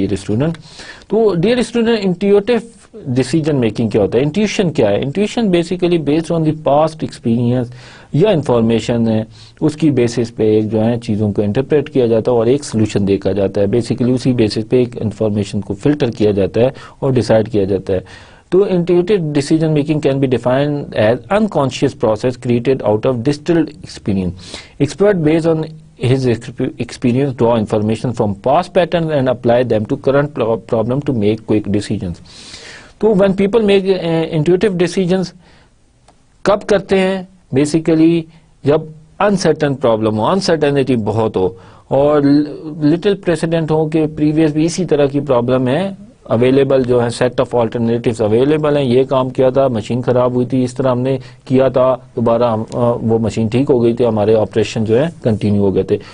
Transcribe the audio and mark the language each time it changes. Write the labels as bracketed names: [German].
[Urdu] Dear student, تو dear student intuitive decision making کیا ہوتا ہے؟ انٹیوشن کیا ہے؟ Intuition basically [English] based on the past experience [Urdu] یا انفارمیشن ہے, اس کی بیسس پہ ایک جو ہے چیزوں کو انٹرپریٹ کیا جاتا ہے اور ایک سولوشن دیکھا جاتا ہے. بیسیکلی اسی بیسس پہ ایک انفارمیشن کو فلٹر کیا جاتا ہے اور ڈیسائیڈ کیا جاتا ہے. [English] تو intuitive decision making can be defined as unconscious process created out of distilled experience. Expert based on his experience draw information from past patterns and apply them to current problem to make quick decisions. [Urdu] تو [English] when people make intuitive decisions [Urdu] کب کرتے ہیں؟ Basically جب uncertain problem ہو, uncertainty بہت ہو, اور little president ہو کہ previous بھی اسی طرح کی پرابلم ہے اویلیبل, جو ہے سیٹ آف آلٹرنیٹیوز اویلیبل ہیں, یہ کام کیا تھا, مشین خراب ہوئی تھی, اس طرح ہم نے کیا تھا, دوبارہ وہ مشین ٹھیک ہو گئی تھی, ہمارے آپریشن جو ہے کنٹینیو ہو گئے تھے.